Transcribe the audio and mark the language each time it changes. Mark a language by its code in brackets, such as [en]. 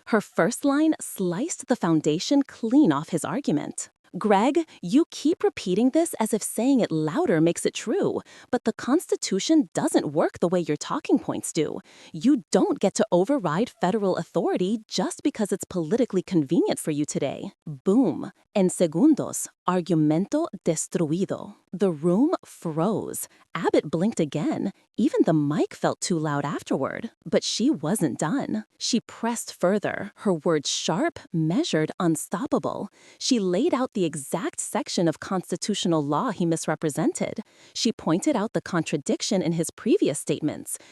[en] Her first line sliced the foundation clean off his argument. Greg, you keep repeating this as if saying it louder makes it true, but the Constitution doesn't work the way your talking points do. You don't get to override federal authority just because it's politically convenient for you today. Boom. [es] En segundos, argumento destruido. [en] The room froze. Abbott blinked again. Even the mic felt too loud afterward. But she wasn't done. She pressed further, her words sharp, measured, unstoppable. She laid out the exact section of constitutional law he misrepresented. She pointed out the contradiction in his previous statements.